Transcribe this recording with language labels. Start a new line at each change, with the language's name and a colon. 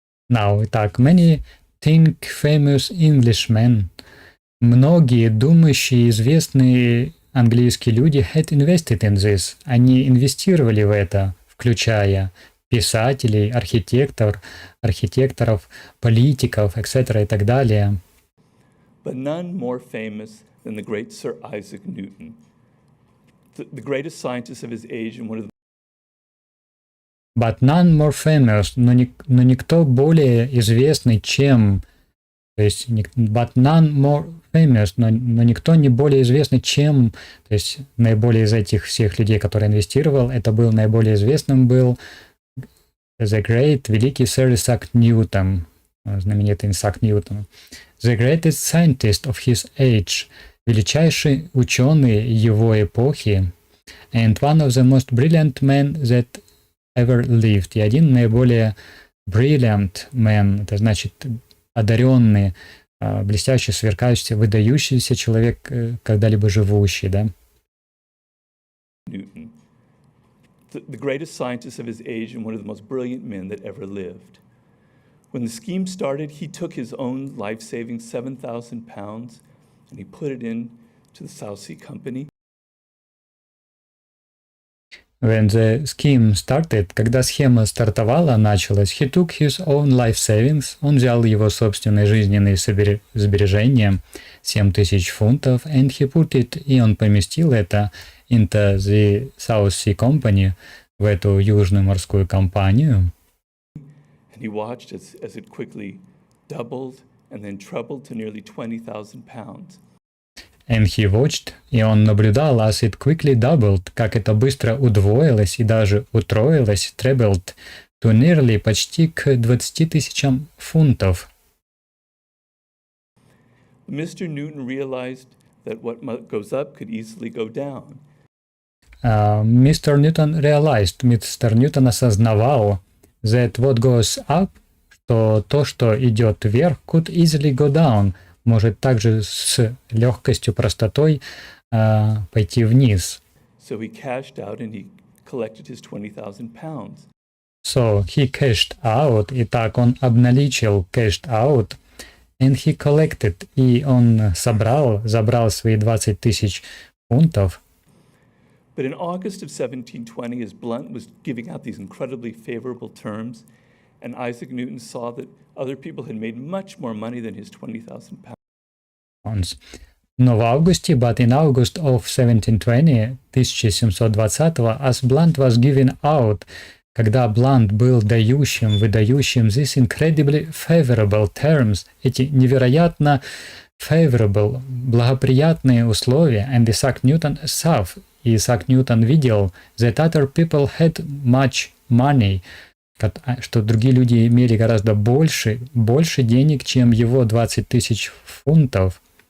English: Now,
Russian: итак,
English: many think famous Englishmen,
Russian: многие думающие, известные английские люди
English: had invested in this,
Russian: они инвестировали в это, включая писателей, архитекторов, политиков,
English: etc.
Russian: и так далее.
English: But none more famous than the great Sir Isaac Newton, the greatest scientist of his age and one of the But none more famous,
Russian: но никто более известный, чем, то есть,
English: but none more famous,
Russian: но никто не более известный, чем, то есть, наиболее из этих всех людей, которые инвестировал, это был наиболее известным был
English: the great,
Russian: великий Sir Isaac Newton, знаменитый Исаак Ньютон,
English: the greatest scientist of his age,
Russian: величайший ученый его эпохи,
English: and one of the most brilliant men that ever lived,
Russian: и один наиболее
English: brilliant man,
Russian: это значит одаренный, блестящий, сверкающий, выдающийся человек, когда-либо живущий, да?
English: Newton, the greatest scientist of his age and one of the most brilliant men that ever lived. When the scheme started, he took his own life-saving £7,000 and he put it in to the South Sea Company. When the scheme started,
Russian: когда схема стартовала, началась,
English: he took his own life savings,
Russian: он взял его собственные жизненные сбережения, 7000 фунтов,
English: and he put it,
Russian: и он поместил это
English: into the South Sea Company,
Russian: в эту южную морскую компанию.
English: And he watched as it quickly doubled and then trebled to nearly £20,000. And he watched,
Russian: и он наблюдал,
English: as it quickly doubled,
Russian: как это быстро удвоилось и даже утроилось,
English: trebled, to nearly,
Russian: почти к 20 000 фунтов.
English: Mr. Newton realized that what goes up could easily go down. Mr. Newton realized,
Russian: мистер Ньютон осознавал,
English: that what goes up,
Russian: что то, что идет вверх,
English: could easily go down,
Russian: может также с легкостью, простотой пойти вниз.
English: So he cashed out and he collected his £20,000. So he cashed out,
Russian: и так он обналичил,
English: cashed out, and he collected,
Russian: и он забрал свои 20 000 фунтов.
English: But in August of 1720, as Blunt was giving out these incredibly favorable terms, and Isaac Newton saw that other people had made much more money than his 20,000 pounds.
Russian: Но в августе,
English: but in August of 1720,
Russian: 1720,
English: as Blunt was given out,
Russian: когда Блант был выдающим
English: this incredibly favorable terms,
Russian: эти невероятно
English: favorable,
Russian: благоприятные условия,
English: and Isaac Newton saw,
Russian: и Исаак Ньютон видел
English: that other people had much money,
Russian: что другие люди имели гораздо больше денег, чем его 20 тысяч фунтов.